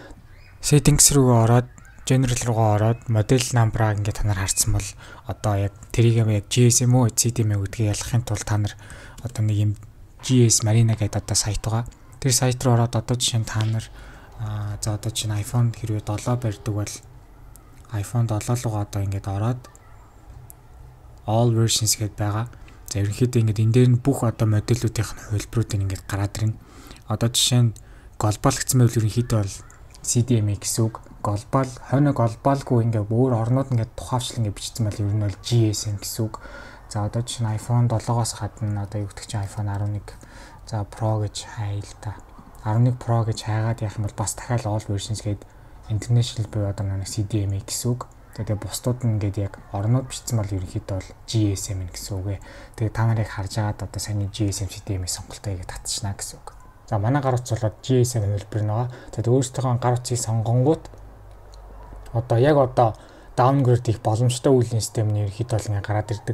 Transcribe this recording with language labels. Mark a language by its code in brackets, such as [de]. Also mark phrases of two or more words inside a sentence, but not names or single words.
[mn] Settings руугаа ороод general руугаа ороод модель number-аа ингээд та нар харсан бол одоо яг тэрийг яг GSM үү CDMA гэдгийг ялгахын тулд та нар одоо нэг юм GS Marina гэдэг одоо сайт байгаа. Тэр сайт руу ороод одоо жишээ нь та нар за одоо чинь iPhone хэрвээ 7 барьдаг бол iPhone 7 руугаа одоо ингээд ороод [en] all versions [mn] гэдээ байгаа. За ерөнхийдөө ингээд энэ дээр нь бүх одоо модельүүдийн хувилбаруудыг ингээд гараад ирнэ. Одоо жишээ нь global гэсэн мэйл ерөнхийдөө бол CDMA гэсэн үг. Global хойно глобалгүй ингээд өөр орнууд ингээд тухайвчлан ингээд бичсэн бол ер нь бол GSM гэсэн үг. За одоо жишээ нь iPhone 7-оос гадна одоо юу гэдэг чинь iPhone 11 за Pro гэж хайл та. 11 Pro гэж хайгаад явах юм бол бас дахиад [en] all versions [mn] гээд international буюу одоо нэг CDMA гэсэн үг. Тэгээ бусдууд нь ингээд яг орнууд бичсэн бол ерөнхийдөө бол GSM гэсэн үг ээ. Тэгээ та нарыг харж агаад одоо саяны GSM CDMA сонголтоо яг татчихна гэсэн үг. За манай гар утас болоод GSM хувилбар нь байгаа. Тэгээд өөрсдийнхөө гар утсыг сонгонгууд одоо яг одоо downgrade хийх боломжтой үйлдвэрлэлийн систем нь ерөнхийдөө бол ингээ гараад ирдэг.